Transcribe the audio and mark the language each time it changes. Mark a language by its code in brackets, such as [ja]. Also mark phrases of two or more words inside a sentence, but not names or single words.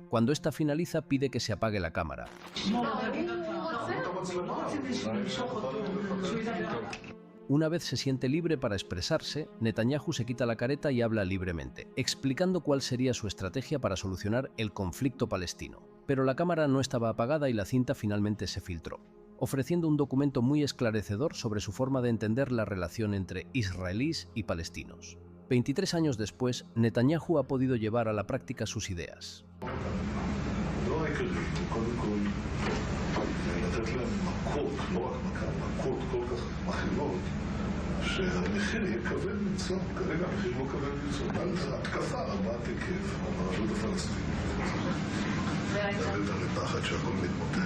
[es] Cuando esta finaliza, pide que se apague la cámara. Una vez se siente libre para expresarse, Netanyahu se quita la careta y habla libremente, explicando cuál sería su estrategia para solucionar el conflicto palestino. Pero la cámara no estaba apagada y la cinta finalmente se filtró, ofreciendo un documento muy esclarecedor sobre su forma de entender la relación entre israelíes y palestinos. 23 años después, Netanyahu ha podido llevar a la práctica sus ideas. [he] שהמחיר יהיה כבד מנשוא, כרגע המחיר לא כבד מנשוא, על התקפה רבת היקף על הרשות הפלסטינית. זה לפחד שהכל מתמוטט.